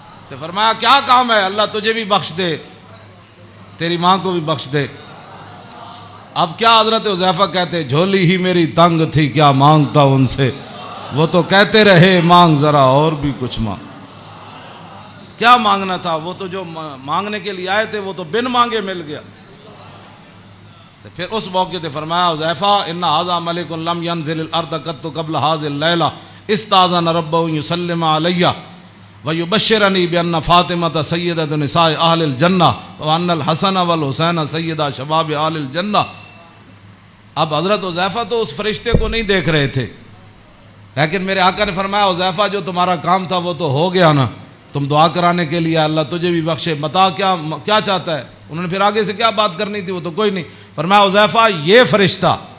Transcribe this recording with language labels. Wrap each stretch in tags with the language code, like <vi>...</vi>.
<ur>تو فرمایا کیا کام ہے, اللہ تجھے بھی بخش دے تیری ماں کو بھی بخش دے. اب کیا حضرت حذیفہ کہتے جھولی ہی میری تنگ تھی کیا مانگتا ان سے, وہ تو کہتے رہے مانگ ذرا اور بھی کچھ مانگ. کیا مانگنا تھا, وہ تو جو مانگنے کے لیے آئے تھے وہ تو بن مانگے مل گیا. تو پھر اس موقع تے فرمایا</ur> <ar>حذیفہ ان ھذا ملک لم ينزل الارض قط قبل هذه الليله استاذن ربه يسلم علی ويبشرني بان فاطمة سيدة نساء اهل الجنہ وان الحسن والحسین سیدہ شباب اہل الجنہ.</ar> <ur>اب حضرت حذیفہ تو اس فرشتے کو نہیں دیکھ رہے تھے, لیکن میرے آقا نے فرمایا حذیفہ جو تمہارا کام تھا وہ تو ہو گیا نا. تم دعا کرانے کے لیے اللہ تجھے بھی بخشے، متا کیا چاہتا ہے؟ انہوں نے پھر آگے سے کیا بات کرنی تھی وہ تو کوئی نہیں، فرمایا حذیفہ یہ فرشتہ،</ur>